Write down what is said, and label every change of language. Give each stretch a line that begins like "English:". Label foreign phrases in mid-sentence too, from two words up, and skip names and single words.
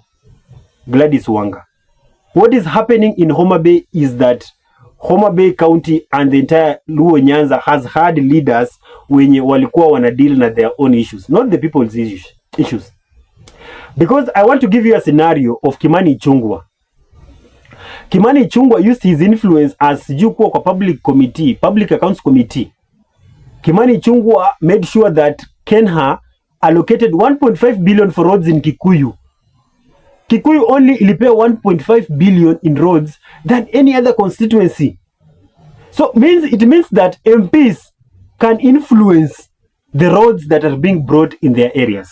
English: Gladys Wanga. What is happening in Homa Bay is that Homa Bay County and the entire Luo Nyanza has had leaders
Swahili: wenye walikuwa wana deal na
English: their own issues, not the people's issues. Because I want to give you a scenario of Kimani Ichung'wah. Kimani Ichung'wah used his influence as
Swahili: juko kwa
English: public accounts committee. Kimani Ichung'wah made sure that Kenha allocated 1.5 billion for roads in Kikuyu. Kikuyu only ilipea 1.5 billion in roads than any other constituency. So it means that MPs can influence the roads that are being brought in their areas.